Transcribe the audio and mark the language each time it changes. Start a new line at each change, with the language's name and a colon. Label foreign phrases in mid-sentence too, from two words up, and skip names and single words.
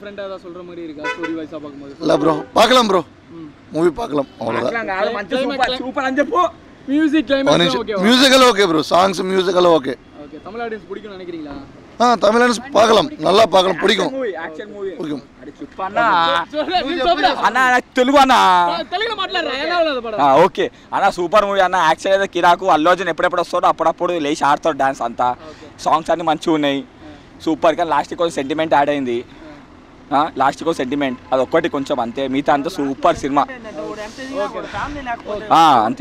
Tamil: இல்லை ப்ரோ பார்க்கலாம் ப்ரோ மூவி பார்க்கலாம் அவ்வளோதான்
English: musical okay bro songs musical okay
Tamil: தமிழ் ஆடியன்ஸ் பிடிக்கும் நினைக்கிறீங்களா தமிழ் ஆடியன்ஸ் பார்க்கலாம் நல்லா பார்க்கலாம் பிடிக்கும் பிடிக்கும்
Telugu: అన్న తెలుగు అన్న ఓకే అన్న
English: super movie
Telugu: అన్న యాక్చువల్ అయితే కిరాకు అల్లు అర్జున్ ఎప్పుడెప్పుడు వస్తాడో అప్పుడప్పుడు లేచి ఆడతాడు డాన్స్ అంతా సాంగ్స్ అన్ని మంచిగా ఉన్నాయి సూపర్ కానీ లాస్ట్కి కొంచెం
English: sentiment add
Telugu: అయింది లాస్ట్కి ఒక సెంటిమెంట్ అది ఒక్కటి కొంచెం అంతే మిగతా అంతా సూపర్ సినిమా అంతే